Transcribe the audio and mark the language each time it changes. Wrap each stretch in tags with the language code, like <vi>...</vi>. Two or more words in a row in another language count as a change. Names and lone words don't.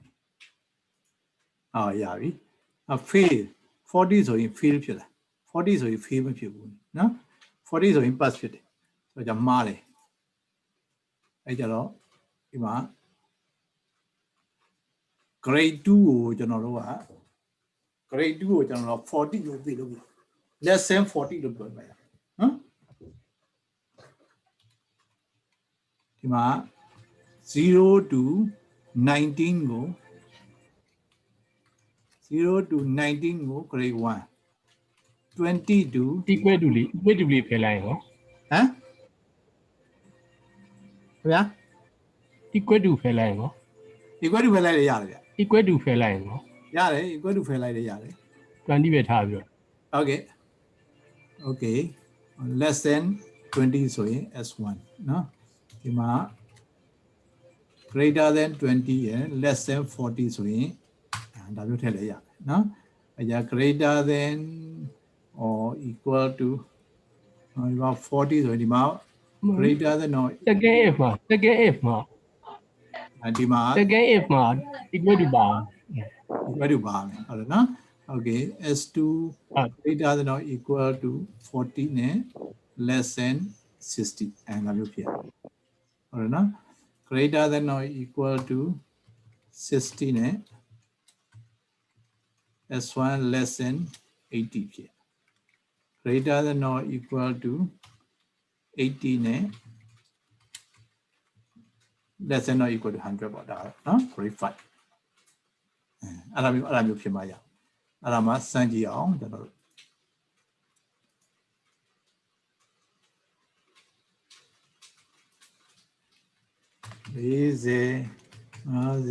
<my>ရပြီfail 40ဆိုရင် fail ဖြစ်လာ40ဆိုရင် fail မဖြစ်ဘူးနော်40ဆိုရင် pass ဖြစ်တယ်ဆိုတော့မှားတယ်အဲကြတော့ဒီမှာ grade 2ကိုကျွန်တော်တို့က grade 2ကိုကျွန်တော်တို့40လို့ပြလို့</my> <en>less than 40</en> <my>လို့ပြောပါရနော်ဒီမှာ0 to 19ကို0 to 19ကို grade 1 20 to</my> <en>equal to</en> <my>လေးဖယ်လိုက်ရော ဟမ်ဗျာ</my> <en>equal to</en> <my>ဖယ်လိုက်ရော</my> <en>equal to</en> <my>ဖယ်လိုက်လေရတယ်ဗျ</my> <en>equal to</en> <my>ဖယ်လိုက်ရော ရတယ်</my> <en>equal to</en> <my>ဖယ်လိုက်လေရတယ် 20ပဲထားပြီးတော့</my> <en>okay less than 20</en> <my>ဆိုရင် S1 နော်ဒီမှာ</my> <en>greater than 20</en> <my>ရယ်</my> <en>less than 40</en> <my>ဆိုရင်ဒါမျိုးထည့်လဲရတယ်နော်အဲကြ</my> <en>greater than or equal to</en> <my>ဒီမှာ40ဆိုရင်ဒီမှာ</my> <en>greater than or second if</en> <my>မှာ ဒီမှာ</my> <en>second if</en> <my>မှာ</my> <en>equal to</en> <my>ပါ</my> <en>equal to</en> <my>ပါမယ်ဟုတ်တယ်နော်</my> <en>okay S2 greater than or equal to 40</en> <my>နဲ့</my> <en>less than 60</en> <my>အဲဒါမျိုးဖြစ်ဟုတ်တယ်နော်</my> <en>greater than or equal to 60</en> <my>နဲ့</my> <en>S1 less than 80</en> <my>ဖြစ်</my> <en>greater than or equal to 80</en> <my>နဲ့</my> <en>less than or equal to 100</en> <my>ပေါ့ဒါနော် grade 5အဲ့ဒါမျိုးဖြစ်မှာရအဲ့ဒါမှစမ်းကြည့်အောင်ကျွန်တော်တို့40 50</my>